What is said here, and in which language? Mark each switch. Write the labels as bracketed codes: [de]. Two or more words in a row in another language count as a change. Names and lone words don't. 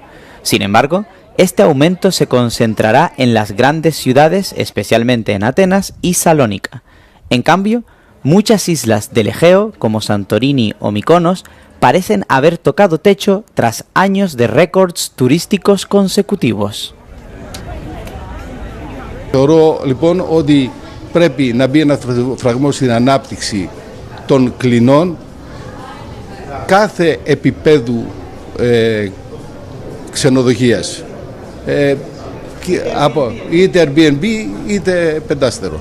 [es] Sin embargo, este aumento se concentrará en las grandes ciudades, especialmente en Atenas y Salónica. En cambio, muchas islas del Egeo, como Santorini o Mykonos, parecen haber tocado techo tras años de récords turísticos consecutivos. [el] Θεωρώ λοιπόν ότι πρέπει να μπει ένα φραγμό στην ανάπτυξη των κλινών κάθε επίπεδου ξενοδοχείας, είτε Airbnb είτε πεντάστερο.